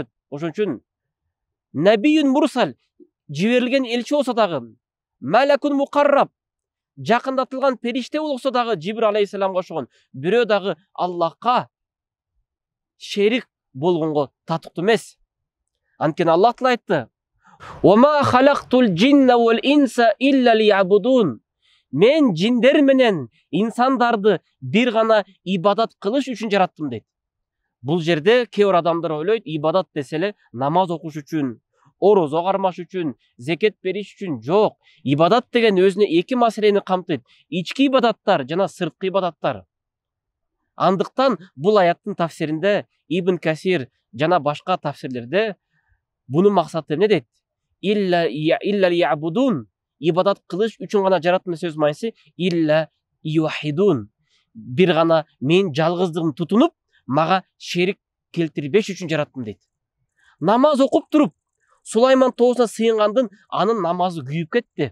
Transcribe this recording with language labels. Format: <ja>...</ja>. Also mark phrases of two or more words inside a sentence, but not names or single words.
<ky>Ошон үчүн</ky> <ar>نبي مرسل,</ar> <ky>жиберилген элчи болсо дагы,</ky> <ar>ملك مقرب,</ar> <ky>жакындатылган периште болсо дагы Жибрил алейхиссаламга окшогон бирөө дагы Аллахка шерик болгонго татыктуу эмес. Анткени Аллах Таала айтты:</ky> <ar>"وخلقت الجن والإنس إلا ليعبدون."</ar> <ky>Мен жиндер менен инсандарды бир гана ибадат кылыш үчүн жараттым дейт. Бул жерде кээ бир адамдар ойлойт, ибадат десе эле намаз окуш үчүн, орозо кармаш үчүн, зекет бериш үчүн. Жок, ибадат деген өзүнө эки маселени камтыйт: ички ибадаттар жана сырткы ибадаттар. Андыктан бул аяттын тафсиринде Ибн Касир жана башка тафсирлерде бунун максаты эмне дейт?</ky> <ar>إلا ليعبدون,</ar> <ky>ибадат кылыш үчүн гана жараттым сөз майсы</ky> <ar>إلا ليوحدون,</ar> <ky>бир гана мен жалгыздыгым тутунуп, мага шерик келтирбеш үчүн жараттым дейт. Намаз окуп туруп Сулайман тоосуна сыйынгандын анын намазы күйүп кетти.</ky>